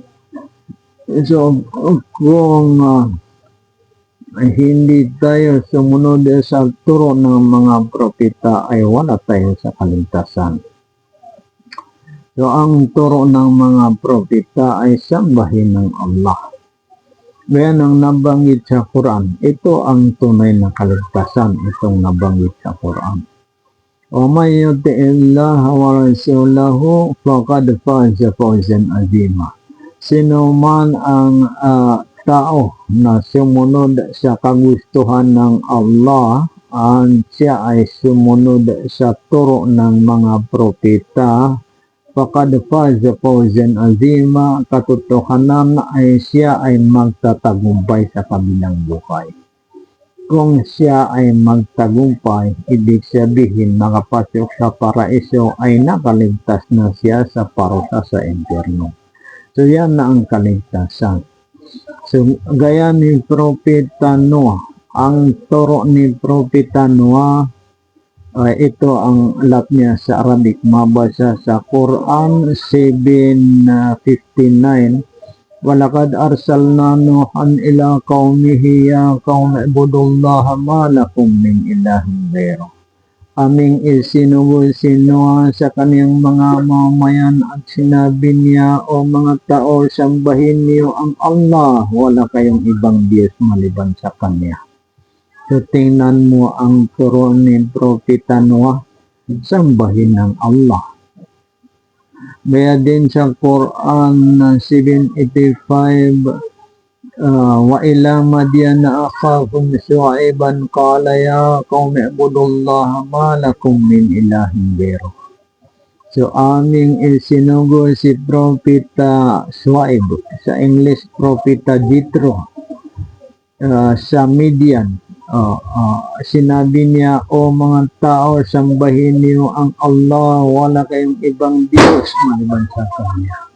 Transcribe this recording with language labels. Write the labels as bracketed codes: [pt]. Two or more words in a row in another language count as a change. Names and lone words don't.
[tl] So kung hindi tayo sumunod sa turo ng mga propeta ay wala tayo sa kaligtasan. So, ang turo ng mga propeta ay sambahin ng Allah. Gaya ng nabanggit sa Quran, ito ang tunay na kaligtasan, itong nabanggit sa Quran. [ar] ومن يطع الله ورسوله فقد فاز فوزا عظيما. [tl] Sino man ang tao na sumunod sa kagustuhan ng Allah, siya ay sumunod sa turo ng mga propeta, [ar] فقد فاز فوزا عظيما, [tl] katotohanan ay siya ay magtatagumpay sa kabilang buhay. Kung siya ay magtagumpay, ibig sabihin makapasok sa paraiso ay nakaligtas na siya sa parusa sa impyerno. So yan na ang kaligtasan. So gaya ni Propeta Noah, ang turo ni Propeta Noah, ito ang alat niya sa Arabic, mabasa sa Quran 7:59, [ar] "ولقد أرسلنا نوحا إلى قومه يا قوم اعبدوا الله ما لكم من إله غيره." [tl] Aming isinugo si Noah sa kaniyang mga mamayan at sinabi niya, "O mga tao, sambahin niyo ang Allah, wala kayong ibang Diyos maliban sa Kanya." So, tingnan mo ang turo ni Propeta Noah, sambahin ng Allah. Kaya din sa Quran 7:85, [ar] "وإلى مدين أخاهم شعيبا قال يا قوم اعبدوا الله ما لكم من إله غيره." [tl] So, aming isinugo si Propeta Shu'aib, sa English Propeta Jethro, sa Midian. Sinabi niya, "O mga tao, sambahin niyo ang Allah, wala kayong ibang Diyos maliban sa Kanya."